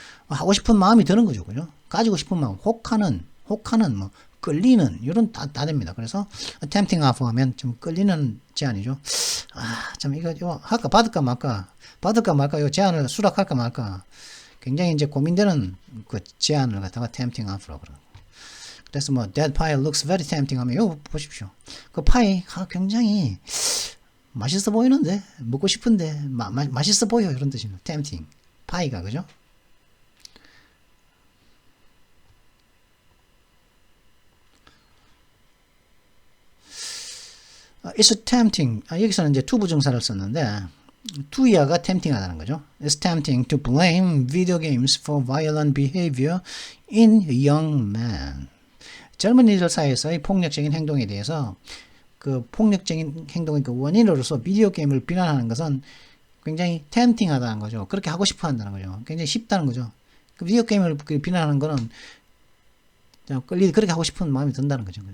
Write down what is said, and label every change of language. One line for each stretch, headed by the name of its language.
Korean: 하고 싶은 마음이 드는 거죠, 그죠? 가지고 싶은 마음, 혹하는, 끌리는 이런 다 됩니다. 그래서
English: tempting offer
Korean: 하면 좀 끌리는 제안이죠. 참 이거 할까 받을까 말까 이 제안을 수락할까 말까 굉장히 이제 고민되는 그 제안을 갖다가
English: tempting offer
Korean: 라고 그래요. 그래서
English: that pie looks very tempting
Korean: 하면 이거 보십시오. 그 파이 굉장히 맛있어 보이는데, 먹고 싶은데 맛있어 보여, 이런 뜻입니다. tempting. 파이가, 그죠?
English: It's tempting.
Korean: 여기서는 이제 투부정사를 썼는데 to야가 tempting하다는 거죠.
English: It's tempting to blame video games for violent behavior in young men.
Korean: 젊은이들 사이에서의 폭력적인 행동에 대해서 그 폭력적인 행동의 그 원인으로서 비디오 게임을 비난하는 것은 굉장히 템팅하다는 거죠. 그렇게 하고 싶어 한다는 거죠. 굉장히 쉽다는 거죠. 그 비디오 게임을 비난하는 거는 그렇게 하고 싶은 마음이 든다는 거죠.